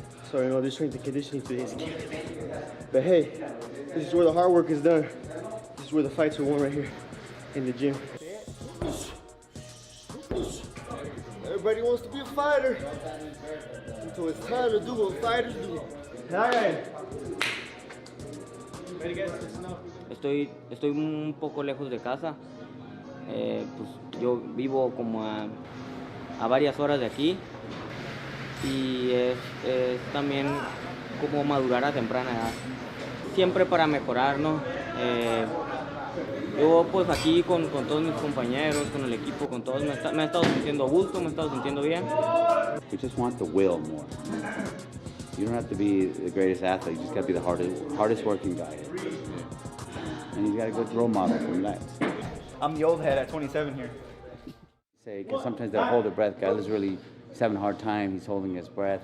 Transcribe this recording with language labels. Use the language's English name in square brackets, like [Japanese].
[English] So, you know, this strength and conditioning today is killing me. But hey, this is where the hard work is done. This is where the fights are won, right here in the gym. Everybody wants to be a fighter. So it's time to do what fighters do. All right. Ready, guys? [Spanish] Estoy un poco lejos de casa. Pues yo vivo como a varias horas de aquí y es también como madurar a temprana edad. Siempre para mejorar, ¿no? Yo pues aquí con todos mis compañeros, con el equipo, con todos, me he estado sintiendo a gusto, me he estado sintiendo bien. [English] We just want the will more. You don't have to be the greatest athlete, you just got to be the hardest working guy. And you got a good role model from that. I'm the old head at 27 here. Say, because sometimes they'll hold their breath. Gael is really having a hard time. He's holding his breath.